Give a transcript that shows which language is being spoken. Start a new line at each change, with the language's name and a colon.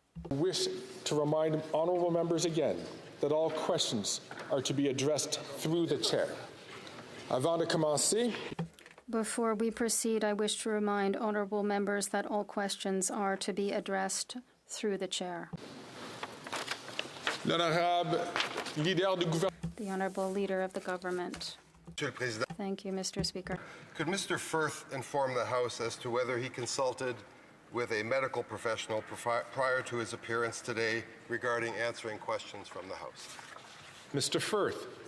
English: I wish to remind honourable members again that all questions are to be addressed through the Chair.
French: Avant de commencer,
English: before we proceed, I wish to remind honourable members that all questions are to be addressed through the Chair.
French: L'honorable leader du gouvernement.
English: The Honourable Leader of the Government.
French: Monsieur le Président.
English: Thank you, Mr. Speaker. Could Mr. Firth inform the House as to whether he consulted with a medical professional prior to his appearance today regarding answering questions from the House? Mr. Firth.